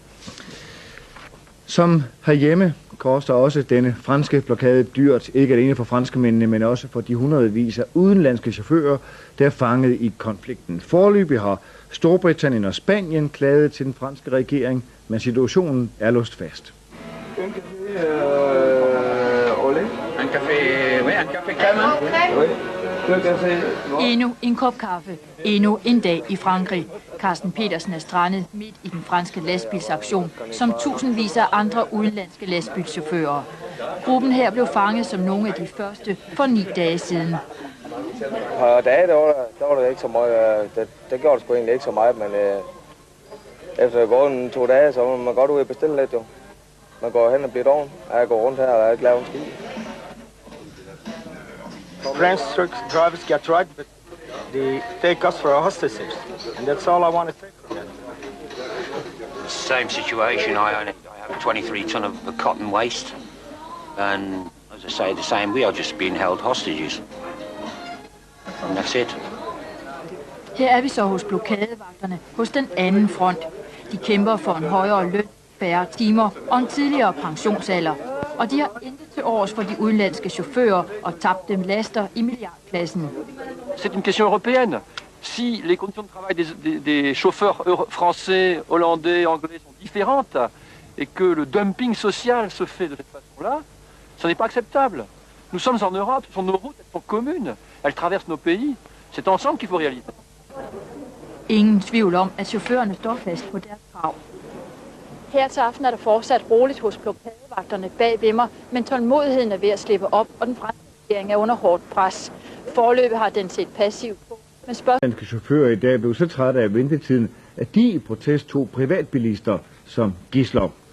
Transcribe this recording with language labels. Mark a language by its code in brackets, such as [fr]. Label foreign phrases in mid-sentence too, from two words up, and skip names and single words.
[da] Som herhjemme koster også denne franske blokade dyrt, ikke alene for franskmændene, men også for de hundredvis af udenlandske chauffører, der er fanget i konflikten. Foreløbig har Storbritannien og Spanien klaget til den franske regering, men situationen er låst fast. [fr] Un café crème. [da] Endnu en kop kaffe. Endnu en dag i Frankrig. Carsten Petersen er strandet midt i den franske lastbilsaktion, som tusindvis af andre udenlandske lastbilschauffører. Gruppen her blev fanget som nogle af de første for 9 dage siden. På dage, der var det ikke så meget. Det gjorde det sgu egentlig ikke så meget, men efter at gå 2 dage, så må man godt ud og bestille lidt jo. Man går hen og bliver doven. Jeg går rundt her og jeg ikke laver en skid. [en] French truck drivers get right, but they take us for hostages, and that's all I want to take from them. Same situation. I have 23 ton of cotton waste, and as I say, the same. We are just being held hostages, and that's it. [da] Her er vi så hos blokadevagterne hos den anden front. De kæmper for en højere løn, færre timer og en tidligere pensionsalder. Og de har intet til års for de udenlandske chauffører og tabt dem laster i milliardklassen. [fr] C'est une question européenne. Si les conditions de travail des chauffeurs français, hollandais, anglais sont différentes et que le dumping social se fait de cette façon-là, ce n'est pas acceptable. Nous sommes en Europe, ce sont nos routes, elles sont communes, elles traversent nos pays. C'est ensemble qu'il faut réaliser. [da] Ingen tvivl om, at chaufførerne står fast på deres krav. Her til aften er der fortsat roligt hos blokadevagterne bag ved mig, men tålmodigheden er ved at slippe op, og den franske regering er under hårdt pres. Forløbet har den set passivt på, men Danske chauffører i dag blev så trætte af ventetiden, at de i protest tog privatbilister som gidsler.